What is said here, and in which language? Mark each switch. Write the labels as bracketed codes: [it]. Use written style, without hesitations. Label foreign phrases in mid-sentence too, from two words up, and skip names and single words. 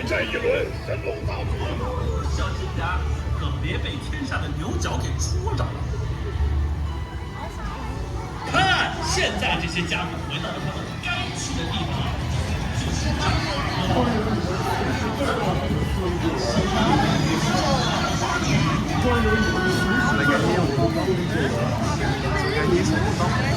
[zh] 一轮神龙大会。小心点儿，可别被天上的牛角给戳着了。看，现在这些家伙回到了他们该去的地方，就是这儿。 [fr] On a gagné, on est content. On a gagné, ils sont contents.